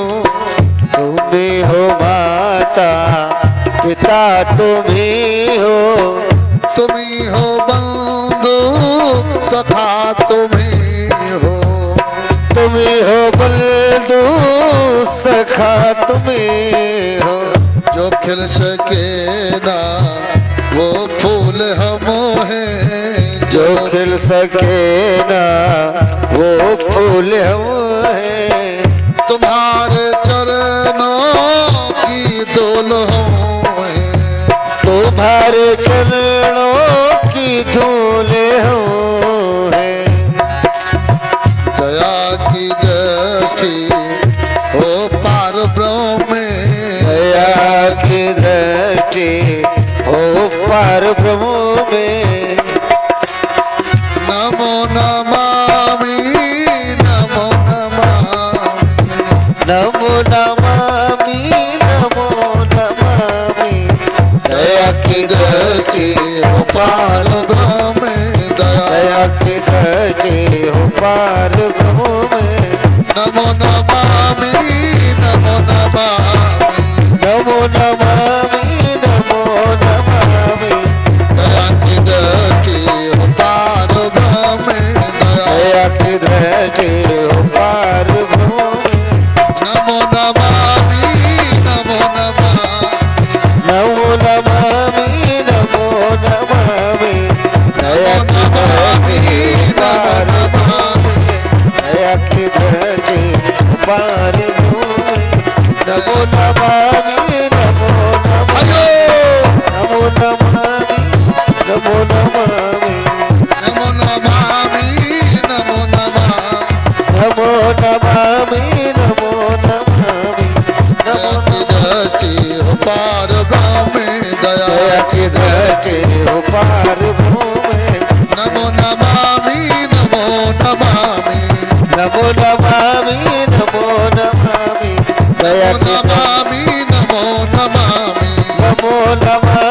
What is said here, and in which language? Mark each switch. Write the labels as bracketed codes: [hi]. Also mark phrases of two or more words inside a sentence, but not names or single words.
[hi] तुम्ही हो माता पिता, तुम्ही हो, तुम्ही हो बंधु सखा, तुम्ही हो, तुम्ही हो बंधु सखा, तुम्ही हो। जो खिल सके ना वो फूल हम हैं, जो खिल सके ना वो फूल हम हैं, तुम्हारे चरणों की धूल हम हैं, तुम्हारे चरणों की धूल हम हैं। दया की दृष्टि हो पार ब्रह्म में, दया की दृष्टि हो पार ब्रह्म में [sa] नमो नमामि नमो नमामि नमो नमामि नमो नमामि [hi] दया की दृष्टि हो पार ब्रह्म में दया की दृष्टि हो पार ब्रह्म में [sa] नमो नमामि नमो नमामि नमो नमामि नमो नमामि [hi] दया की दृष्टि हो पार ब्रह्म में दया की दृष्टि हो पार ब्रह्म में [sa] नमो नमामि नमो नमामि नमो नमामि नमो नमामि [hi] दया की दृष्टि पार दया की दृष्टि पार [sa] नमो नमामि नमो नमामि नमो नमामि नमो नमामि नमो नमामि नमो नमामि नमो नमामि नमो नमामि [hi] दया की दृष्टि हो पार ब्रह्म में दया की दृष्टि हो पार भूमि [sa] नमो नमामि नमो नमामि नमो नमामि नमो नमामि [hi] दया की [sa] नमामि नमो नमामि नमो नमामि